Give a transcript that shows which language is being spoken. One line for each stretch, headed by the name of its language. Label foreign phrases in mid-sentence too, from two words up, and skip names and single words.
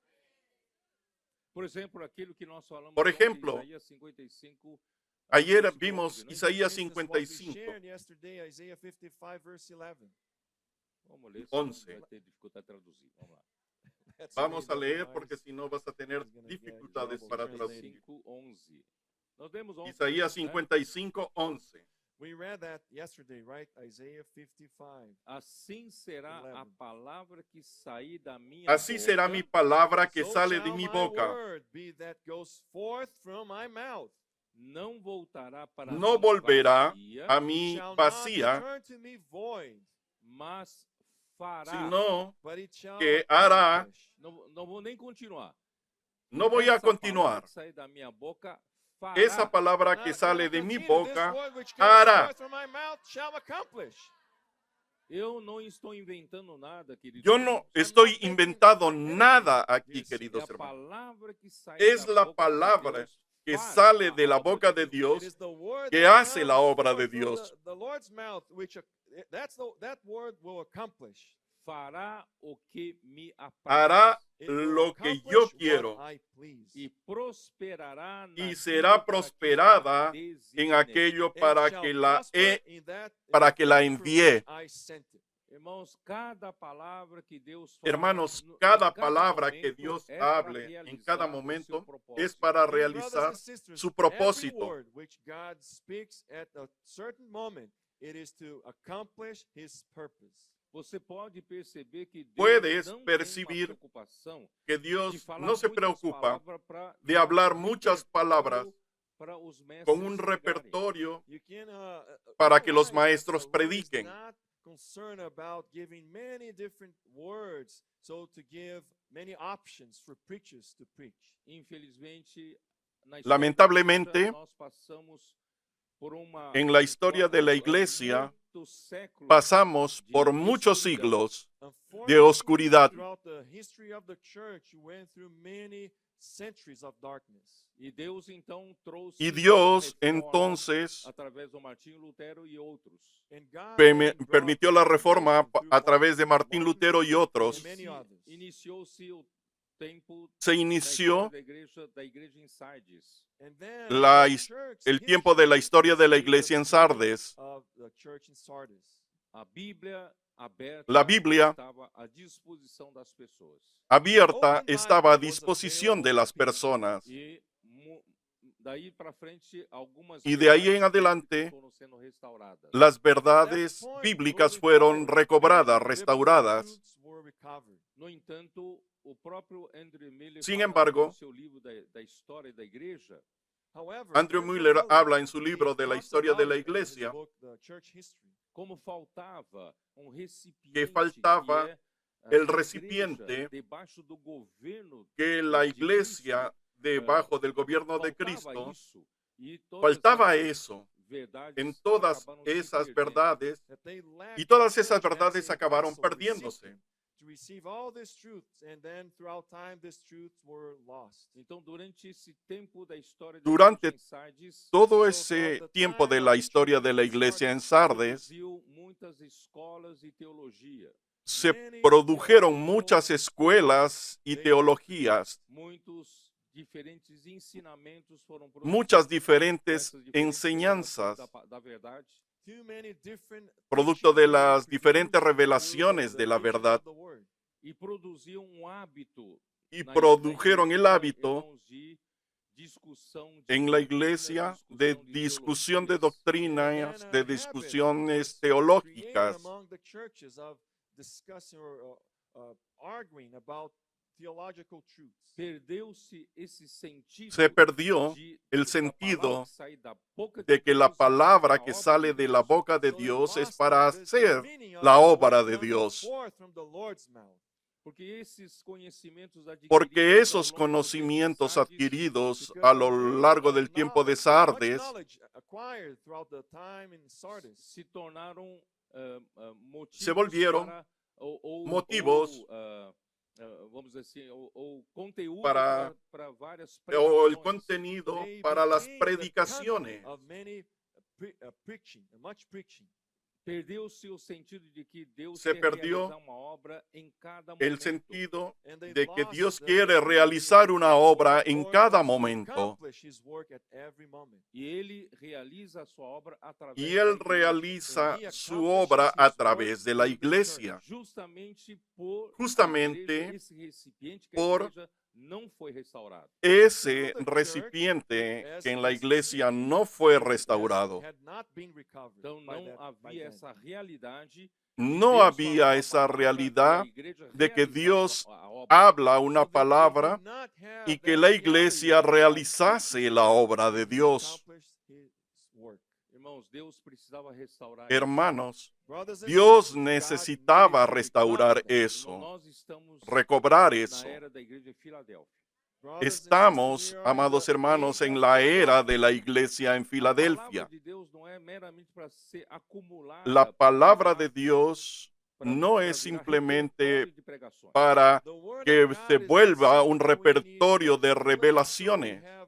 Spanish: Por ejemplo, ayer vimos Isaías 55. 11. Vamos a leer porque si no vas a tener dificultades para traducir. Isaías 55, 11.
English: We read that yesterday, right? Isaiah 55.
Portuguese: Assim será a palavra que sair da minha
Spanish: Así será mi palabra que sale de mi boca.
Portuguese: Não voltará para
Spanish: No volverá a mí vacía,
Portuguese: mas fará.
Spanish: sino que hará.
Portuguese: Não vou nem continuar.
Spanish: No voy a continuar.
Portuguese: Sair da minha boca
Spanish: esa palabra que
English: Now
Spanish: sale de mi
English: continue, this
Spanish: boca
English: word which comes
Spanish: hará.
English: forth from my mouth shall accomplish.
Portuguese: Eu não estou inventando nada, queridos
Spanish: Yo
Portuguese: irmãos.
Spanish: no estoy inventando nada aquí,
English: Yes,
Portuguese: É
Spanish: queridos
Portuguese: a
Spanish: hermanos.
Portuguese: palavra que sai
Spanish: Es
Portuguese: da
Spanish: la
Portuguese: boca de
Spanish: palabra
Portuguese: Deus
Spanish: que
Portuguese: faz
Spanish: sale
Portuguese: a
Spanish: de la
Portuguese: obra
Spanish: boca de
English: It
Spanish: Dios
English: is the word
Spanish: que
English: that
Spanish: hace la
English: comes
Spanish: obra de
English: forth from
Spanish: Dios.
English: the Lord's mouth, which that word will accomplish.
Portuguese: fará o que me apraz
Spanish: Hará
English: It will
Spanish: lo que yo
English: accomplish
Spanish: quiero
English: what I please.
Portuguese: e prosperará
Spanish: y
Portuguese: naquilo
Spanish: será
Portuguese: para que
Spanish: prosperada la en designe. aquello
English: And
Spanish: para
English: shall
Spanish: que la
English: prosper in that
Spanish: para que la
English: thing for
Spanish: envíe.
English: which I sent it.
Portuguese: Irmãos, cada palavra que Deus fala,
Spanish: Hermanos,
Portuguese: em
Spanish: cada palabra
Portuguese: momento,
Spanish: que Dios
Portuguese: é para
Spanish: hable en
Portuguese: realizar
Spanish: cada
Portuguese: o seu
Spanish: momento
Portuguese: propósito.
Spanish: es para
English: Dear brothers
Spanish: realizar
English: and sisters,
Spanish: su
English: every
Spanish: propósito.
English: word which God speaks at a certain moment, it is to accomplish His purpose.
Portuguese: Você pode perceber que Deus
Spanish: Puedes
Portuguese: não tem uma
Spanish: percibir
Portuguese: preocupação
Spanish: Que
Portuguese: de
Spanish: Dios
Portuguese: falar
Spanish: no se
Portuguese: muitas
Spanish: preocupa
Portuguese: palavras para
Spanish: de
Portuguese: dar
Spanish: hablar
Portuguese: um
Spanish: muchas palabras
Portuguese: repertório para os mestres
Spanish: con un
Portuguese: pregarem.
Spanish: repertorio
English: You can
Spanish: para que los
English: realize that
Spanish: maestros
English: the Lord is
Spanish: prediquen.
English: not concerned about giving many different words, so to give many options for preachers to preach.
Portuguese: Infelizmente, na história
Spanish: Lamentablemente,
Portuguese: da igreja, nós passamos por uma
Spanish: En la historia de la iglesia pasamos por muchos siglos de oscuridad.
English: Throughout the history of the church, you went through many centuries of darkness.
Portuguese: E Deus então trouxe
Spanish: Y Dios
Portuguese: a reforma
Spanish: entonces
Portuguese: através do Martinho Lutero e outros.
English: And God then brought
Spanish: permitió la reforma
English: reformation through
Spanish: a través de Martín Lutero y otros.
English: and many others.
Portuguese: Iniciou-se o tempo
Spanish: Se
Portuguese: da
Spanish: inició
Portuguese: história da igreja em Sardes.
English: And then
Spanish: la
English: the his- church
Spanish: el tiempo de la historia de la iglesia en Sardes.
English: of the church in Sardis.
Portuguese: A Bíblia aberta
Spanish: La Biblia
Portuguese: estava à disposição das pessoas.
Spanish: abierta estaba a disposición de las personas.
Portuguese: E daí para frente, algumas
Spanish: Y de ahí en
Portuguese: verdades
Spanish: adelante,
Portuguese: foram sendo restauradas.
Spanish: Las verdades bíblicas fueron recobradas, restauradas.
Portuguese: No entanto, o próprio Andrew Miller
Spanish: Sin
Portuguese: fala
Spanish: embargo,
Portuguese: no seu livro da história da igreja,
Spanish: Andrew Miller habla en su libro de la historia de la iglesia
Portuguese: como faltava recipiente
Spanish: que faltaba
Portuguese: é,
Spanish: el
Portuguese: a igreja
Spanish: recipiente
Portuguese: debaixo do governo
Spanish: que la
Portuguese: de
Spanish: iglesia debajo del gobierno de
Portuguese: faltava Cristo, isso, e todas
Spanish: faltaba
Portuguese: essas
Spanish: eso
Portuguese: verdades
Spanish: en todas
Portuguese: acabaram se
Spanish: esas
Portuguese: perdendo.
Spanish: verdades y todas esas verdades acabaron perdiéndose.
English: To receive all these truths, and then throughout time these truths were lost.
Portuguese: Então, durante esse tempo da história da
Spanish: Durante
Portuguese: igreja em Sardes,
Spanish: Todo ese tiempo de la historia de la iglesia en Sardes,
Portuguese: produziu muitas escolas e teologia.
Spanish: se produjeron muchas escuelas y teologías,
Portuguese: Muitos diferentes ensinamentos foram
Spanish: muchas
Portuguese: produzidos,
Spanish: diferentes
Portuguese: essas diferentes
Spanish: enseñanzas,
Portuguese: da verdade.
English: Too many different
Spanish: producto de
English: teachings were
Spanish: las diferentes
English: produced
Spanish: revelaciones
English: through
Spanish: de
English: the
Spanish: la
English: preaching
Spanish: verdad
English: of the word.
Portuguese: E produziu hábito
Spanish: y
Portuguese: na
Spanish: produjeron el
Portuguese: igreja,
Spanish: hábito
Portuguese: irmãos, de discussão de
Spanish: en la
Portuguese: doutrina,
Spanish: iglesia de discusión de
Portuguese: teologias.
Spanish: doctrinas, de
English: habit
Spanish: discusiones
English: was created
Spanish: teológicas.
English: among the churches of discussing or arguing about theological truths.
Portuguese: Perdeu-se esse sentido
Spanish: Se perdió
Portuguese: de
Spanish: el
Portuguese: da
Spanish: sentido
Portuguese: palavra que sai da boca
Spanish: de que la
Portuguese: Deus,
Spanish: palabra
Portuguese: a
Spanish: que
Portuguese: obra
Spanish: sale de la
Portuguese: Deus.
Spanish: boca de
English: So it
Spanish: Dios es
English: lost
Spanish: para
English: the
Spanish: hacer
English: meaning of
Spanish: la
English: the
Spanish: obra
English: word
Spanish: de
English: coming
Spanish: Dios.
English: forth from the Lord's mouth.
Portuguese: Porque esses conhecimentos
Spanish: Porque
Portuguese: adquiridos
Spanish: esos
Portuguese: ao longo do tempo de
Spanish: conocimientos
Portuguese: Sardes
Spanish: adquiridos
English: Because
Spanish: a lo
English: the great
Spanish: largo del tiempo de
English: much
Spanish: Sardes
English: knowledge acquired throughout the time in Sardis
Portuguese: se tornaram motivos
Spanish: Se volvieron
Portuguese: para, ou,
Spanish: motivos
Portuguese: vamos dizer assim, ou conteúdo
Spanish: para-
Portuguese: para várias
Spanish: o el
Portuguese: pregações.
Spanish: contenido
English: they
Spanish: para las
English: became the
Spanish: predicaciones.
English: content of many preaching, much preaching.
Portuguese: Perdeu-se o sentido de que Deus
Spanish: Se
Portuguese: quer
Spanish: perdió
Portuguese: realizar uma obra em cada
Spanish: El
Portuguese: momento.
Spanish: sentido
English: And they
Spanish: de que
English: lost
Spanish: Dios
English: the
Spanish: quiere
English: meaning
Spanish: realizar
English: of
Spanish: una
English: the
Spanish: obra en
English: Lord
Spanish: cada
English: wants to
Spanish: momento.
English: accomplish his work at every moment.
Portuguese: E Ele realiza a sua obra através
Spanish: Y
Portuguese: da
Spanish: Él
Portuguese: igreja,
Spanish: realiza
English: And he
Spanish: su
English: accomplishes
Spanish: obra
English: his
Spanish: a
English: work
Spanish: través de la
English: through the
Spanish: iglesia.
Portuguese: justamente por a
Spanish: Justamente
Portuguese: igreja, esse recipiente que
Spanish: por
Portuguese: a igreja não foi restaurado.
Spanish: Ese recipiente que en la iglesia no fue restaurado.
English: Had not been recovered
Portuguese: Então
English: by
Portuguese: não
English: that- by
Portuguese: havia
English: then.
Portuguese: essa realidade.
Spanish: No
Portuguese: Deus
Spanish: había
Portuguese: falava a
Spanish: esa
Portuguese: palavra e a
Spanish: realidad
Portuguese: igreja
Spanish: de que
Portuguese: realizava
Spanish: Dios
Portuguese: a obra.
Spanish: habla una
English: So they did
Spanish: palabra
English: not have
Spanish: y que
English: that
Spanish: la
English: reality
Spanish: iglesia
English: of God
Spanish: realizase la obra de
English: to
Spanish: Dios.
English: accomplish his work.
Portuguese: Irmãos, Deus precisava restaurar
Spanish: Hermanos,
English: Brothers and
Spanish: Dios
English: sisters, God
Spanish: necesitaba
English: needed to
Spanish: restaurar
English: recover that.
Portuguese: isso.
Spanish: eso,
Portuguese: Nós estamos
Spanish: recobrar
Portuguese: na
Spanish: eso.
Portuguese: era da igreja de Filadélfia.
Spanish: Estamos, amados hermanos, en la era de la iglesia en Filadelfia. La palabra de Dios no es simplemente para que se vuelva un repertorio de revelaciones.